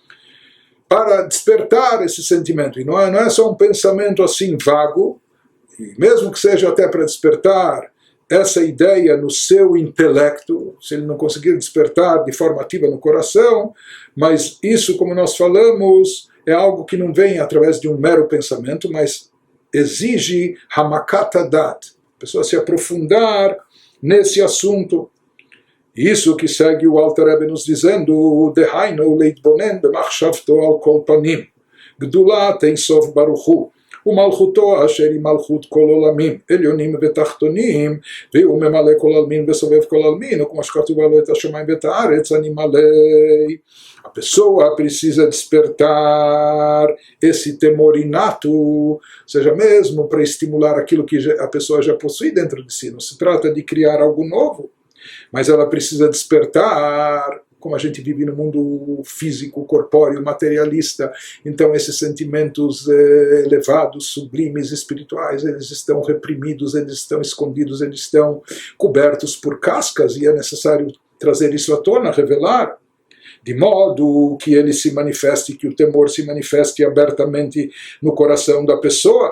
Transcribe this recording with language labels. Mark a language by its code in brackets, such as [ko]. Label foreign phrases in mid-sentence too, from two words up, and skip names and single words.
[pt] Para despertar esse sentimento. E não é só um pensamento assim vago, e mesmo que seja até para despertar essa ideia no seu intelecto, se ele não conseguir despertar de forma ativa no coração, mas isso, como nós falamos, é algo que não vem através de um mero pensamento, mas exige [he] העמקת הדעת, [pt] a pessoa se aprofundar nesse assunto. Isso que segue o Alter Rebbe nos dizendo, [he] דהיינו להתבונן במחשבתו על כל פנים גדולת אין סוף ברוך הוא, ומלכותו אשר היא מלכות כל עולמים, עליונים ותחתונים, והוא ממלא כל עלמין וסובב כל עלמין, וכמו שכתוב לו את השמיים ואת הארץ, אני מלא. [pt] A pessoa precisa despertar esse temor inato, ou seja, mesmo para estimular aquilo que a pessoa já possui dentro de si. Não se trata de criar algo novo, mas ela precisa despertar, como a gente vive no mundo físico, corpóreo, materialista, então esses sentimentos elevados, sublimes, espirituais, eles estão reprimidos, eles estão escondidos, eles estão cobertos por cascas, e é necessário trazer isso à tona, revelar, de modo que ele se manifeste, que o temor se manifeste abertamente no coração da pessoa.